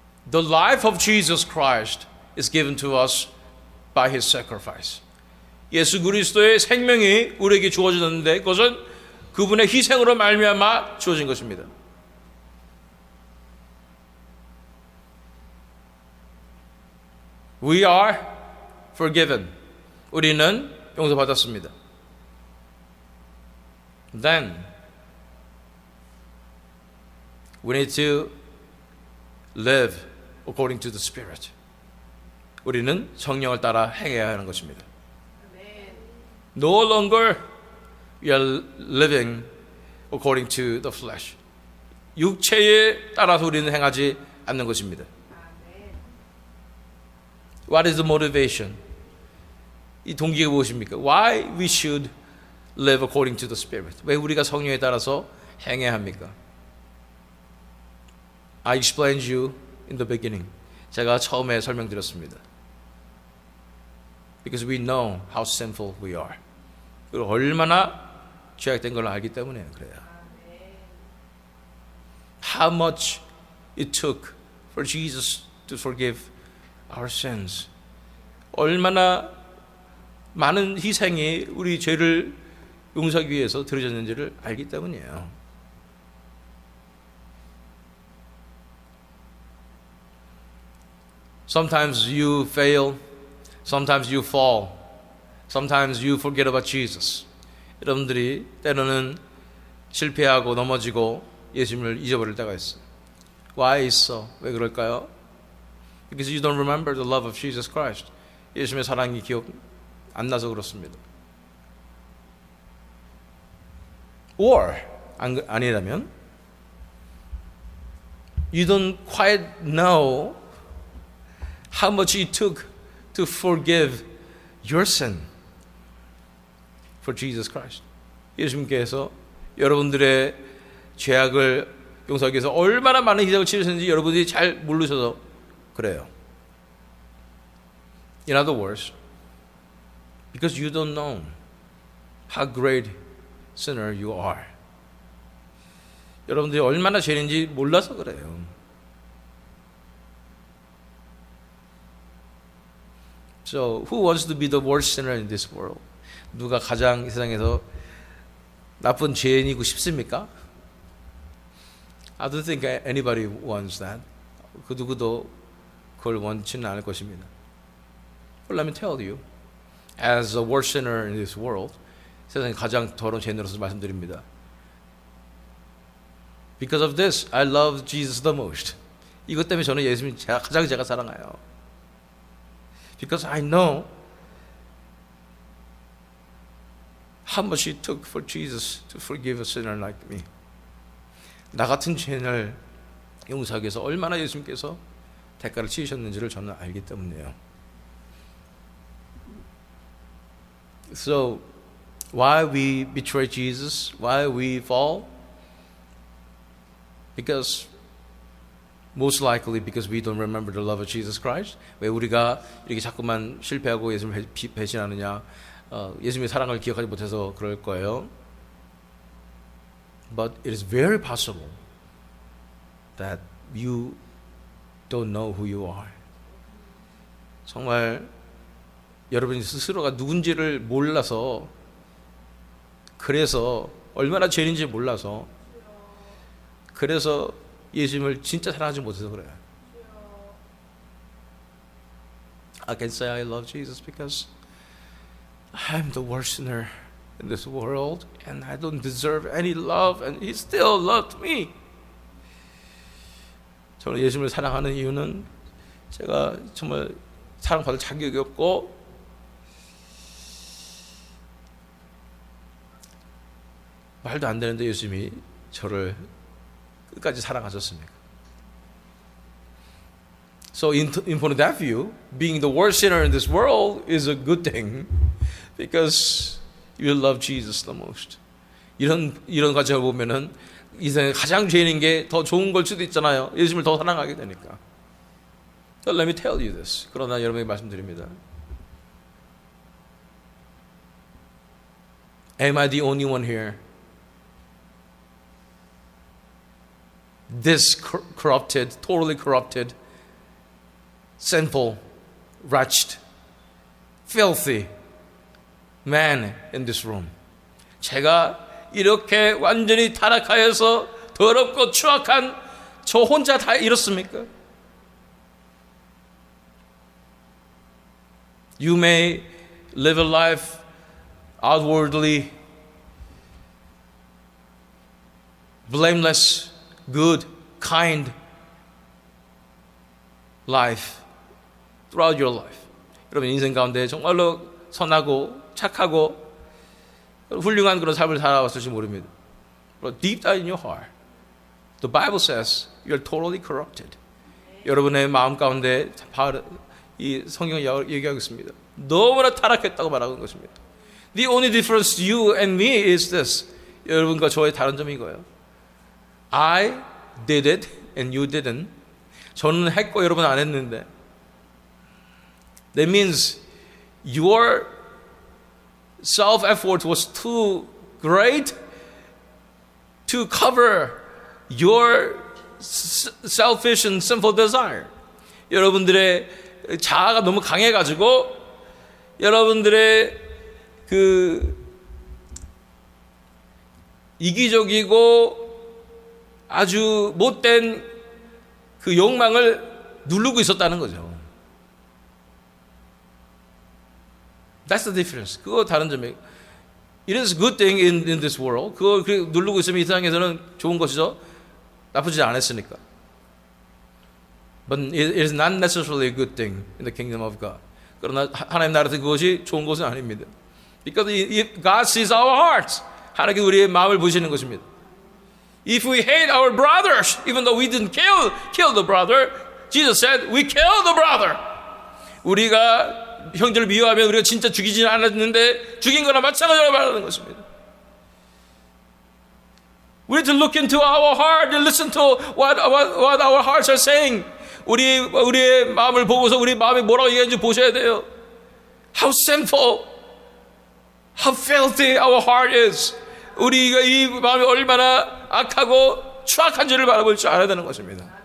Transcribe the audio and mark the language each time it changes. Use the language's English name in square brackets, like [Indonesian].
[English] The life of Jesus Christ is given to us by His sacrifice. [Korean] 예수 그리스도의 생명이 우리에게 주어졌는데 그것은 그분의 희생으로 말미암아 주어진 것입니다. [English] We are forgiven. [Korean] 우리는 용서받았습니다. [English] Then we need to live according to the Spirit. [Korean] 우리는 성령을 따라 행해야 하는 것입니다. [English] No longer we are living according to the flesh. [Korean] 육체에 따라서 우리는 행하지 않는 것입니다. [English] What is the motivation? [Korean] 이 동기가 무엇입니까? [English] Why we should live according to the Spirit? [Korean] 왜 우리가 성령에 따라서 행해야 합니까? [English] I explained you in the beginning. [Korean] 제가 처음에 설명드렸습니다. [English] Because we know how sinful we are. [Korean] 그리고 얼마나 죄악된 걸 알기 때문에 그래요. [English] how much it took for Jesus to forgive our sins. [Korean] 얼마나 많은 희생이 우리 죄를 용서하기 위해서 들어졌는지를 알기 때문이에요. [English] Sometimes you fail, sometimes you fall, sometimes you forget about Jesus. [Korean] 여러분들이 때로는 실패하고 넘어지고 예수님을 잊어버릴 때가 있어요. [English] Why [Korean] 있어? 왜 그럴까요? [English] Because you don't remember the love of Jesus Christ. [Korean] 예수님의 사랑이 기억 안 나서 그렇습니다. [English] Or [Korean] 아니라면 [English] you don't quite know how much it took to forgive your sin for Jesus Christ. [Korean] 예수님께서 여러분들의 죄악을 용서하기 위해서 얼마나 많은 희생을 치르셨는지 여러분들이 잘 모르셔서 그래요. [English] In other words, because you don't know how great sinner you are. [Korean] 여러분들이 얼마나 죄인지 몰라서 그래요. [English] So, who wants to be the worst sinner in this world? [Korean] 누가 가장 이 세상에서 나쁜 죄인이고 싶습니까? [English] I don't think anybody wants that. [Korean] 그 누구도 그걸 원치는 않을 것입니다. [English] But let me tell you, as the worst sinner in this world, [Korean] 세상에 가장 더러운 죄인으로서 말씀드립니다. [English] Because of this, I love Jesus the most. [Korean] 이것 때문에 저는 예수님 가장 제가 사랑해요. [English] Because I know how much it took for Jesus to forgive a sinner like me. [Korean] 나 같은 죄인을 용서하기 위해서 얼마나 예수님께서 대가를 치르셨는지를 저는 알기 때문이에요. [English] So, why we betray Jesus? Why we fall? Because most likely because we don't remember the love of Jesus Christ. [Korean] 왜 우리가 이렇게 자꾸만 실패하고 예수님을 배신하느냐? 예수님의 사랑을 기억하지 못해서 그럴 거예요. [English] But it is very possible that you don't know who you are. [Korean] 정말 여러분이 스스로가 누군지를 몰라서 그래서 얼마나 죄인인지 몰라서 그래서 예수님을 진짜 사랑하지 못해서 그래요. [English] I can say I love Jesus because I'm the worst sinner in this world and I don't deserve any love and He still loved me. [Korean] 저는 예수님을 사랑하는 이유는 제가 정말 사랑받을 자격이 없고 말도 안 되는데 예수님이 저를 끝까지 사랑하셨습니까? [English] So in from that view, being the worst sinner in this world is a good thing because you love Jesus the most. [Korean] 이런 과정을 보면은 이 세상에 가장 죄인인 게 더 좋은 걸 수도 있잖아요. 예수님을 더 사랑하게 되니까. [English] But let me tell you this. [Korean] 그러나 여러분에게 말씀드립니다. [English] Am I the only one here? This corrupted, totally corrupted, sinful, wretched, filthy man in this room. [Korean] 제가 이렇게 완전히 타락하여서 더럽고 추악한 저 혼자 다 이렇습니까? [English] You may live a life outwardly blameless, good, kind life throughout your life. [Korean] 여러분 인생 가운데 정말로 선하고 착하고 훌륭한 그런 삶을 살아왔을지 모릅니다. [English] But deep down in your heart, the Bible says you are totally corrupted. [Korean] 여러분의 마음 가운데 이 성경이 얘기하고 있습니다. 너무나 타락했다고 말하는 것입니다. [English] The only difference you and me is this. [Korean] 여러분과 저의 다른 점이 이거예요. [English] I did it and you didn't. [Korean] 저는 했고 여러분 안 했는데. [English] That means your self-effort was too great to cover your selfish and sinful desire. [Korean] 여러분들의 자아가 너무 강해가지고 여러분들의 그 이기적이고 아주 못된 그 욕망을 누르고 있었다는 거죠. [English] That's the difference. [Korean] 그거 다른 점이에요. [English] It is a good thing in this world. [Korean] 그거 누르고 있으면 이 세상에서는 좋은 것이죠. 나쁘지 않았으니까. [English] But it is not necessarily a good thing in the kingdom of God. [Korean] 그러나 하나님 나라에서 그것이 좋은 것은 아닙니다. [English] Because if God sees our hearts, [Korean] 하나님께서 우리의 마음을 보시는 것입니다. [English] If we hate our brothers, even though we didn't kill the brother, Jesus said, we kill the brother. [Korean] 우리가 형제를 미워하면 우리가 진짜 죽이지는 않았는데 죽인 거나 마찬가지로 말하는 것입니다. [English] We need to look into our heart and listen to what our hearts are saying. [Korean] 우리의 마음을 보고서 우리 마음이 뭐라고 얘기하는지 보셔야 돼요. [English] How sinful, how filthy our heart is. [Korean] 우리가 이 마음이 얼마나 악하고 추악한지를 바라볼 줄 알아야 되는 것입니다.